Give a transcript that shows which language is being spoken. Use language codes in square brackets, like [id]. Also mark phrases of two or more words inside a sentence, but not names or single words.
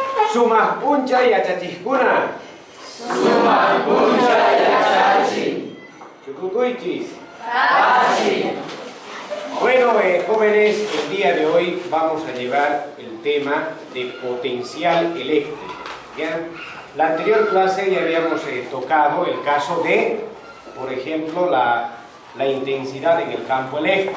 [qu] Sumaq puncha yachachikuna. Sumaq puncha yachachi. Chukukuychis. Tachi. [es] Bueno, jóvenes, el día de hoy vamos a llevar el tema de potencial eléctrico. ¿Ya? La anterior clase ya habíamos tocado el caso de, por ejemplo, la intensidad en el campo eléctrico.